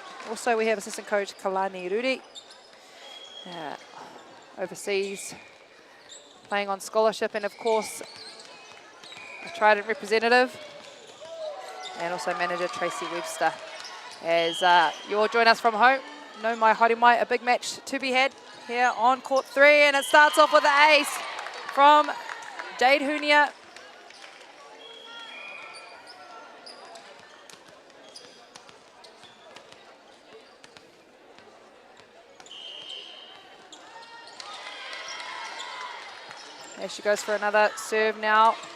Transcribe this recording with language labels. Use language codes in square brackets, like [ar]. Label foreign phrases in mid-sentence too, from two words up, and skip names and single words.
[en] Also, we have assistant coach Kalani Rudi, overseas, playing on scholarship, and of course, a Trident representative, and also manager Tracy Webster. As you all join us from home, [mi] no mai haere mai, [en] a big match to be had here on court 3, and it starts off with the ace from Jade Hunia. There she goes for another serve now.